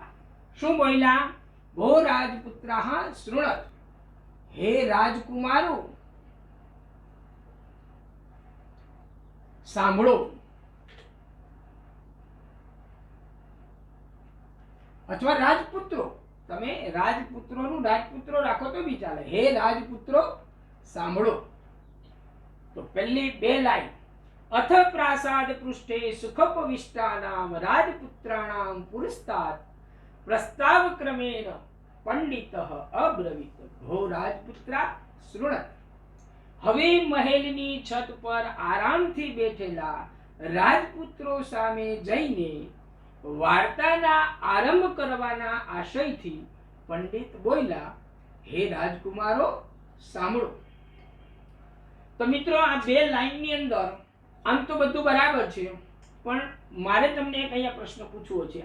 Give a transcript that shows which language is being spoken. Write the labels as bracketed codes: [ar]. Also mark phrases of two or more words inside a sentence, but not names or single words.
[gu] શું બોલ્યા? [sa] भो राजपुत्राः शृणत, [gu] હે રાજકુમારો સાંભળો। અથવા રાજપુત્રો, તમે રાજપુત્રોનું રાજપુત્રો રાખો તો બી ચાલે। હે રાજપુત્રો સાંભળો। તો પહેલી બે લાઈન, [sa] अथ प्रासाद पृष्ठे सुखोपविष्टानां राजपुत्राणां पुरस्तात् प्रस्ताव क्रमेण पंडितः अब्रवीत भो राजपुत्रा शृणत। [gu] હવે મહેલની છત પર આરામથી બેઠેલા રાજપુત્રો સામે જઈને વાર્તાના આરંભ કરવાના આશયથી પંડિત બોલ્યા, હે રાજકુમારો સાંભળો। તો મિત્રો, આ બે લાઈનની અંદર આમ તો બધું બરાબર છે, પણ મારે તમને એક અહીંયા પ્રશ્ન પૂછવો છે।